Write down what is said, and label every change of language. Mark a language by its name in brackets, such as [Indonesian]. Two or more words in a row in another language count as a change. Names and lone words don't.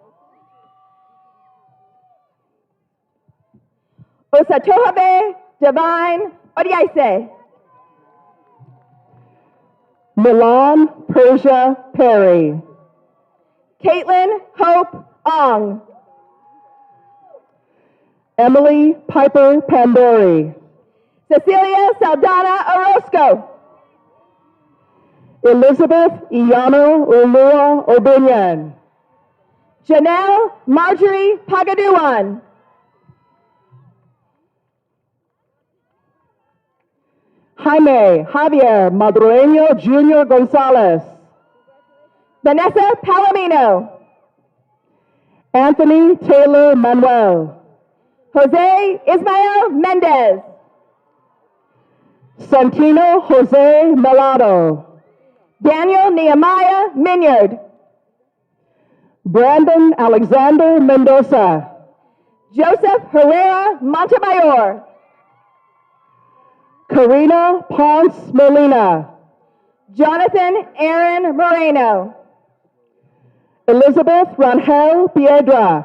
[English] Osatohabe Divine Odiaise, Milan Persia Perry, Caitlin Hope Ong, Emily Piper Pandori, Cecilia Saldana Orozco, Elizabeth Iyano Ulua Obinyan, Janelle Marjorie Pagaduan, Jaime Javier Madrueño Jr. Gonzalez, Vanessa Palomino, Anthony Taylor Manuel, Jose Ismael Mendez, Santino Jose Melado, Daniel Nehemiah Minyard, Brandon Alexander Mendoza, Joseph Herrera Montemayor, Karina Ponce Molina, Jonathan Aaron Moreno. Elizabeth Rangel Piedra.